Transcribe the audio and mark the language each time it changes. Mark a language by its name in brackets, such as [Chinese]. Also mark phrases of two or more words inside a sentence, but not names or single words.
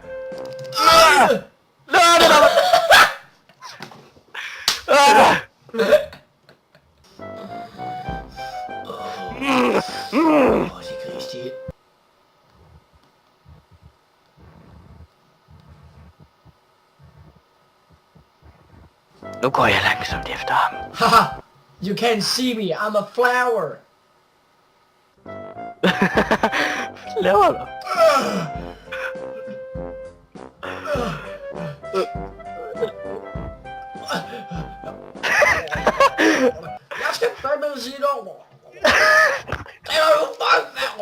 [Danish] Det gris, det. Nu går jeg langsomt efter ham. Haha! [English] You can't see me, I'm a flower! [Danish] Hvad laver du? Jeg skal fandme sige det over! Det er jo fuck!